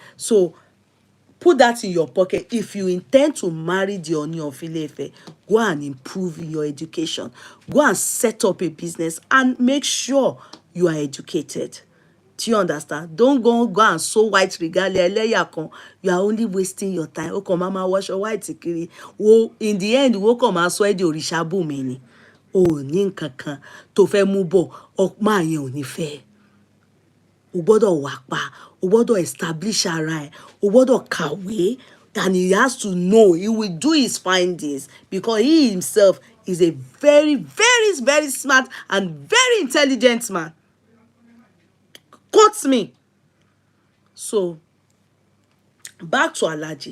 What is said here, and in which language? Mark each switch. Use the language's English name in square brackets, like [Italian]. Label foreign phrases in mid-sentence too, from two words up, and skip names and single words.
[English] So put that in your pocket. If you intend to marry the Ooni of Ile-Ife, go and improve your education. Go and set up a business and make sure you are educated. Do you understand? Don't go and sew white regalia [Yoruba] ẹlẹ́yà kan. [English] You are only wasting your time. [Yoruba] O kàn máa [English] wash your white [Yoruba] kiri. Wo [English] in the end, [Yoruba] wo kàn máa sọ ẹ́ di òrìṣà bùnmi ni. O ní nǹkan kan tó fẹ́ mú bọ̀, máa yẹn ò ní fẹ́. O gbọ́dọ̀ wà pa, o gbọ́dọ̀ establish ara ẹ̀, o gbọ́dọ̀ kàwé, [English] and he has to know, he will do his findings because he himself is a very, very, very smart and very intelligent man. Quote me. So, back to Alhaji.